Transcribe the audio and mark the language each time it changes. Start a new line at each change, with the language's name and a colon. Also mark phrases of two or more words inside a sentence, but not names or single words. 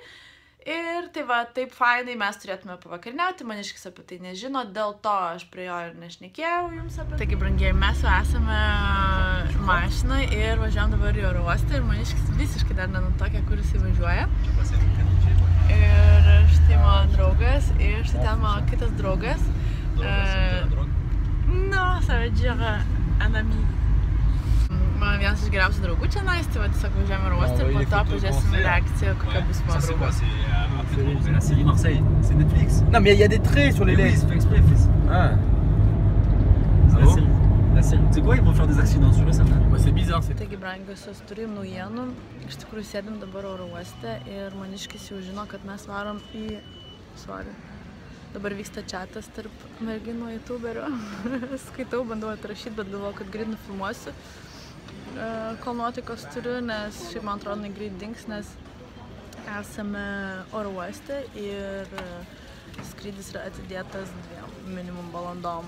Lithuanian: Ir tai va, taip fainai mes turėtume pavakariniauti, maniškis apie tai nežino, dėl to aš prie jo ir nešnekėjau jums apie tai. Taigi, brangieji, mes jau esame mašinai ir važiuojam dabar į oro uostą ir maniškis visiškai dar nenutokė, kur jis įvažiuoja. Ir štai mano draugas ir štai ten mano kitas draugas.
French: No, ça veut dire un ami.
Lithuanian: Mano vienas iš geriausių draugų čia nais, tai va tiesiog važiuojame oro uostą ir po to pažiūrėsim reakciją, kokia bus mano draugo.
French: C'est la série Marseille, c'est Netflix. Non mais il y a des traits sur les lettres. Oui, c'est fait exprès, fils. Ah. C'est la série. La série. Tu sais quoi, ils vont faire des accidents sur eux, ça. C'est bizarre.
Lithuanian: Taigi, brangiosios, turim naujienų. Iš tikrųjų sėdim dabar oro uoste ir maniškis jau žino, kad mes varom į... Dabar vyksta chatas tarp merginų youtuberių. Skaitau, bandau atrašyti, bet galvoju, kad greit nufilmuosiu. Kol nuotaikos turiu, nes šiaip man atrodo greit dings, nes esame oro uoste ir skrydis yra atidėtas 2 minimum valandom.